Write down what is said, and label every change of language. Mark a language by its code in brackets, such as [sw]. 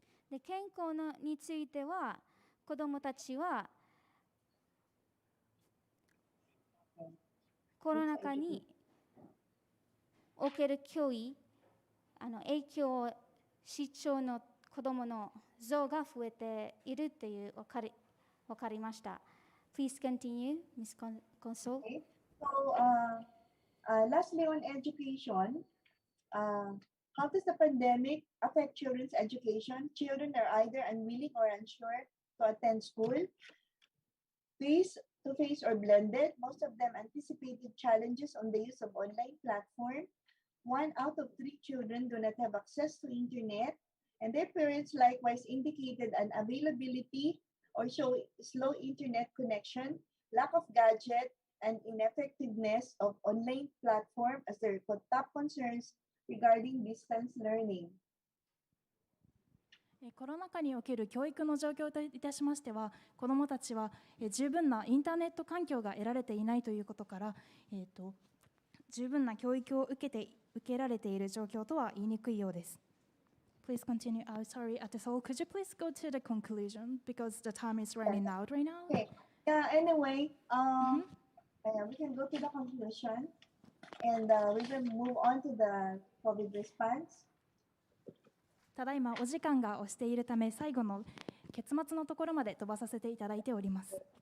[ja] で健康については子どもたちはコロナ禍における脅威影響を視聴の子どもの増が増えているという分かりました。 [en] Please continue, Ms. Consol. Okay. So, lastly on education, how does the pandemic affect children's education? Children are either unwilling or unsure to attend school, face-to-face or blended. Most of them anticipated challenges on the use of online platform. 1 out of 3 children do not have access to internet, and their parents likewise indicated unavailability or show slow internet connection, lack of gadget, and ineffectiveness of online platform as their top concerns regarding distance learning. [ja] コロナ禍における教育の状況といたしましては、子どもたちは十分なインターネット環境が得られていないということから、十分な教育を受けられている状況とは言いにくいようです。 [en] Please continue. Sorry, Atesol, could you please go to the conclusion because the time is running out right now? Okay. Anyway, we can go to the conclusion, and we will move on to the COVID response. [ja] ただいまお時間が押しているため、最後の結末のところまで飛ばさせていただいております。